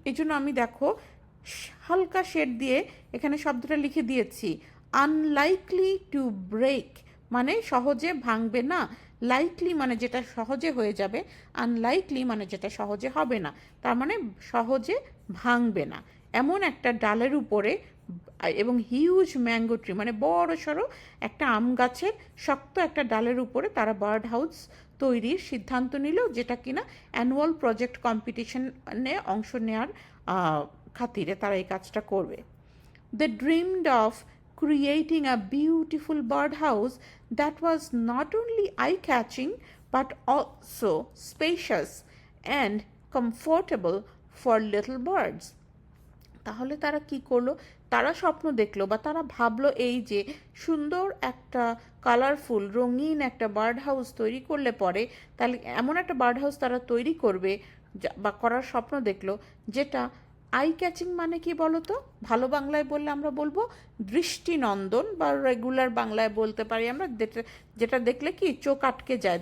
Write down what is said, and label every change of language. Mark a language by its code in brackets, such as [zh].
[bn] এই জন্য আমি দেখো হালকা শেড দিয়ে এখানে শব্দটা লিখে দিয়েছি, [en] unlikely to break [bn] মানে সহজে ভাঙবে না, লাইকলি মানে যেটা সহজে হয়ে যাবে, আনলাইকলি মানে যেটা সহজে হবে না, তার মানে সহজে ভাঙবে না এমন একটা ডালের উপরে, এবং হিউজ ম্যাঙ্গো ট্রি মানে বড় সড়ো একটা আম গাছের শক্ত একটা ডালের উপরে তারা বার্ড হাউস তৈরির সিদ্ধান্ত নিল, যেটা কিনা অ্যানুয়াল প্রজেক্ট কম্পিটিশনে অংশ নেওয়ার খাতিরে তারা এই কাজটা করবে। [en] They dreamed of creating a beautiful birdhouse that was not only eye-catching but also spacious and comfortable for little birds. [bn] তাহলে তারা কি করলো, তারা স্বপ্ন দেখলো বা তারা ভাবলো এই যে সুন্দর একটা কালারফুল রঙিন একটা বার্ড হাউস তৈরি করলে পরে, তাহলে এমন একটা বার্ড হাউস তারা তৈরি করবে বা করার স্বপ্ন দেখলো, যেটা আই ক্যাচিং মানে কি বলো তো, ভালো বাংলায় বললে আমরা বলবো দৃষ্টিনন্দন, বা রেগুলার বাংলায় বলতে পারি আমরা যেটা দেখলে কি চোখ আটকে যায়।